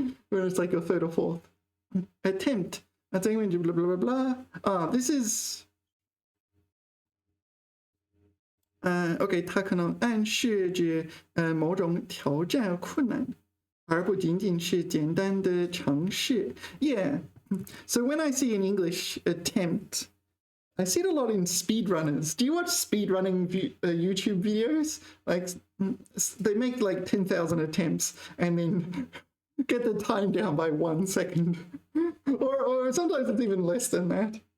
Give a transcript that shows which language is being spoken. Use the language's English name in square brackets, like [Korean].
[English] When it's like your third or fourth. Attempt. That's English, blah, blah, blah, blah. This is... [Chinese] OK, 它可能暗示着某种挑战困难，而不仅仅是简单的尝试。 [English] Yeah. So when I see in English attempt, I see it a lot in speedrunners. Do you watch speedrunning YouTube videos? Like they make like 10,000 attempts and then get the time down by 1 second, or sometimes it's even less than that.